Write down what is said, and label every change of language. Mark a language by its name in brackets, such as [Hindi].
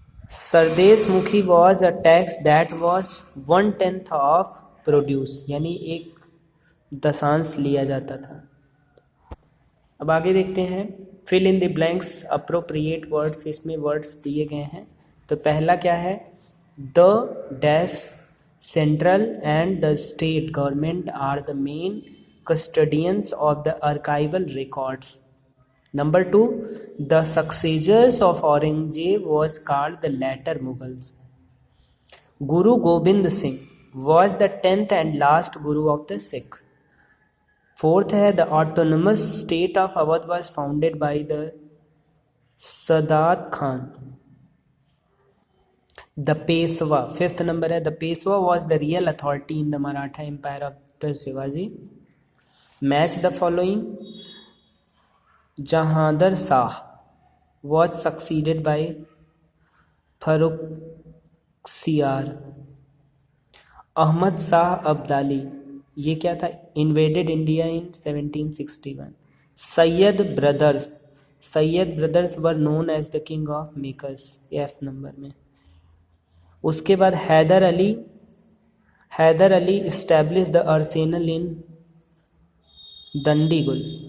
[English] Sardeshmukhi was a tax that was 1/10 of produce, [Hindi] यानी 1/10 लिया जाता था। अब आगे देखते हैं। [English] fill in the blanks, appropriate words, [Hindi] इसमें वर्ड्स दिए गए हैं। तो पहला क्या है, [English] The dash central and the state government are the main custodians of the archival records. Number 2, the successors of Aurangzeb was called the later Mughals. Guru Gobind Singh was the 10th and last Guru of the Sikh. Fourth [Hindi] है [English] the autonomous state of Awadh was founded by the Sadat Khan. The Peshwa, fifth number [Hindi] है [English] the Peshwa was the real authority in the Maratha Empire of the Shivaji. Match the following. Jahangir Shah was succeeded by Farrukhsiyar. Ahmad Shah Abdali, [Hindi] ये क्या था, [English] invaded India in 1761. Sayyid brothers were known as the king of makers, F [Hindi] number में। उसके बाद [English] Hyder Ali established the arsenal in Dindigul.